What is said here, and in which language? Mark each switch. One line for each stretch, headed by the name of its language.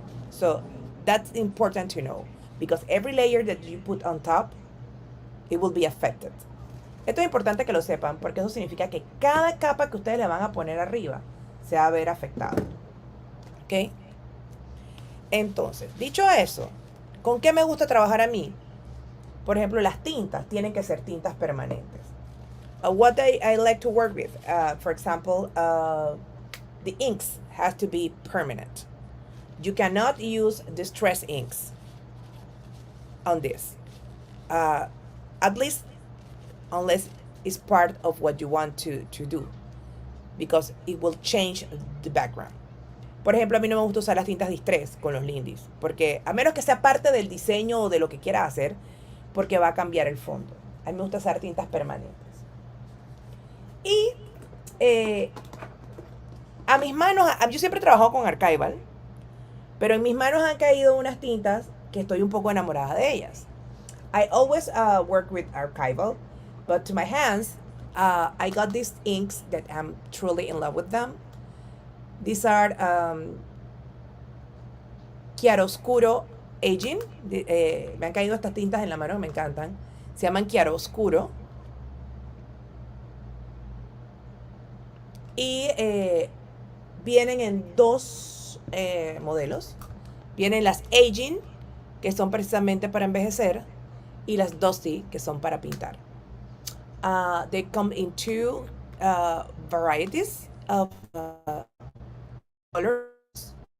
English: So that's important to know, because every layer that you put on top, it will be affected.
Spanish: Esto es importante que lo sepan, porque eso significa que cada capa que ustedes le van a poner arriba se va a ver afectado. ¿Ok? Entonces, dicho eso, ¿con qué me gusta trabajar a mí? Por ejemplo, las tintas tienen que ser tintas permanentes.
English: What I like to work with, for example, the inks has to be permanent. You cannot use distress inks on this. At least unless it's part of what you want to do, because it will change the background.
Spanish: Por ejemplo, a mí no me gusta usar las tintas distress con los Lindys, porque a menos que sea parte del diseño o de lo que quiera hacer, porque va a cambiar el fondo. A mí me gusta usar tintas permanentes. Y a mis manos, yo siempre he trabajado con Archival, pero en mis manos han caído unas tintas que estoy un poco enamorada de ellas.
English: I always work with Archival, but to my hands, I got these inks that I'm truly in love with them. These are chiaroscuro aging.
Spanish: Me han caído estas tintas en la mano, me encantan. Se llaman chiaroscuro. Y vienen en dos modelos. Vienen las aging, que son precisamente para envejecer, y las dusty, que son para pintar.
English: They come in two varieties of colors.